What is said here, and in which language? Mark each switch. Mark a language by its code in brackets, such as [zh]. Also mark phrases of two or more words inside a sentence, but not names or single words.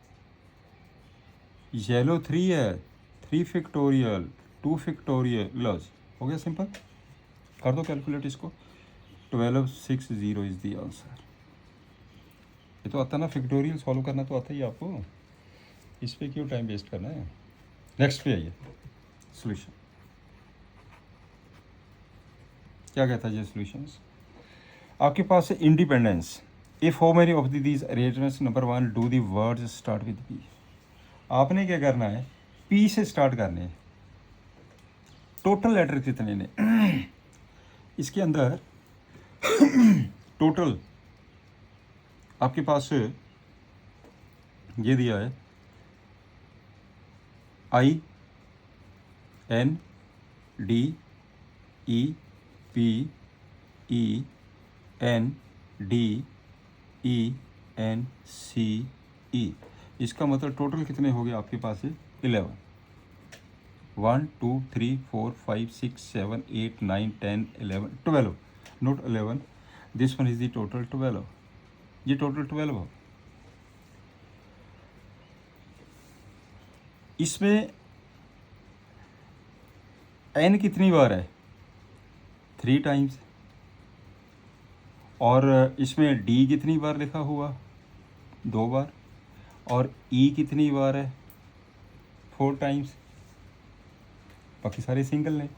[hi] येलो 3 है [en] 3 factorial 2 factorial, [hi] लॉस हो गया, सिंपल कर दो कैलकुलेट इसको, [en] 1260 is the answer. [hi] ये तो आता ना, फैक्टोरियल सॉल्व करना तो आता ही आपको, इस पे क्यों [en] time waste [hi] करना है। नेक्स्ट पे आइए, सॉल्यूशन क्या कहता है ये सॉल्यूशंस, आपके पास है इंडिपेंडेंस, [en] if how many of these arrangements, number 1 do the words start with P, [hi] आपने क्या करना है पी से स्टार्ट करने हैं, [en] total letter [hi] कितने ने इसके अंदर टोटल आपके पास ये दिया है [en] I N D E P E N D E N C E, [hi] इसका मतलब टोटल कितने हो गए आपके पास है 11, 1 2 3 4 5 6 7 8 9 10 11 12, नोट 11, [en] this one is the total 12, [hi] ये टोटल 12 हो। इसमें n कितनी बार है [en] 3 times, [hi] और इसमें d कितनी बार लिखा हुआ 2 बार, और e कितनी बार है [en] 4 times, [hi] बाकी सारे सिंगल ने।